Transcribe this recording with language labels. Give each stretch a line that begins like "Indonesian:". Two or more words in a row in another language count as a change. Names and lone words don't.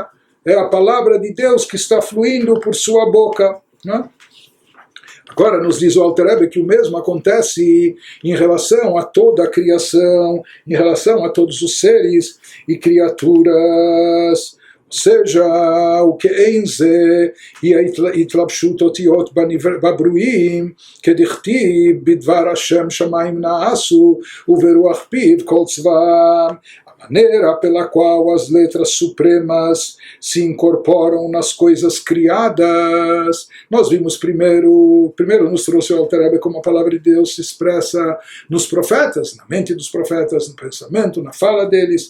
Portuguese: É a palavra de Deus que está fluindo por sua boca. Né? Agora nos diz o Alter Rebbe que o mesmo acontece em relação a toda a criação, em relação a todos os seres e criaturas. Ou seja, o que enze e a
Hebrew: התלבשות אותיות בברואים כדכתיב בדבר השם שמים נעשו וברוח פיו כל צבאם.
Portuguese: Maneira pela qual as letras supremas se incorporam nas coisas criadas. Nós vimos primeiro nos trouxe o Alter Rebbe como a palavra de Deus se expressa nos profetas, na mente dos profetas, no pensamento, na fala deles.